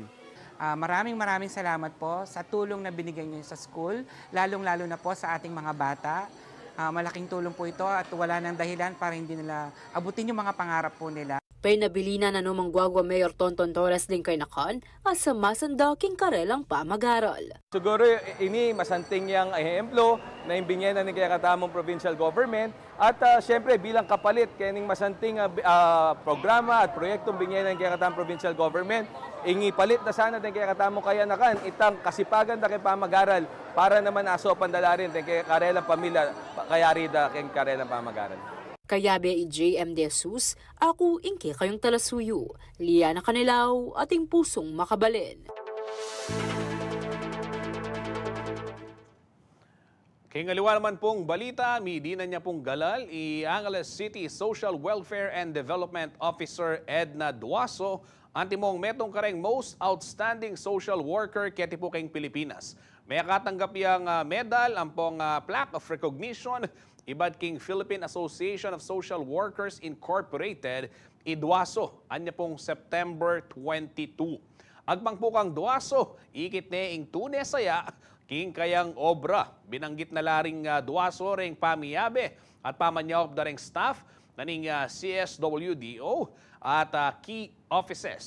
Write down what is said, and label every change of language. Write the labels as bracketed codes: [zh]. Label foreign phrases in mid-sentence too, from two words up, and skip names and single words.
[tl] Maraming salamat po sa tulong na binigay niyo sa school, lalong-lalo na po sa ating mga bata. Malaking tulong po ito at wala nang dahilan para hindi nila abutin yung mga pangarap po nila. [pam] Pinabilina na numang Guagua Mayor Tonton Torres din kay nakan at sa masandaking karelang pamag-aral. Siguro ini masanting yang ehemplo na imbinyan na ng katamong provincial government at siyempre bilang kapalit kaning masanting programa at proyektong binyan ng katamong provincial government, ingi palit na sana ng katamong kayanakan itang kasipagan na kay pamag-aral para naman aso pandalarin ng karelang pamilya kayari da kay karelang pamag-aral. Kayabe JM De Jesus, ako ingke kayong talasuyo, Liana Canilaw, ating pusong makabalin. Kingaliwa naman pong balita, midina niya pong galal, Angeles City Social Welfare and Development Officer Edna Duaso, antimong metong kareng [en] most outstanding social worker [pam] keti po kayong Pilipinas. May katanggap yung medal, ang pong [en] plaque of recognition, [pam] ibad king Philippine Association of Social Workers Incorporated, Duaso, anya pong September 22. Agpang po kang Duaso, ikit ne ing tune saya, king kayang obra. Binanggit na laring Duaso ring pamiyabe at pamanyawap da ring staff naning CSWDO at [en] key offices.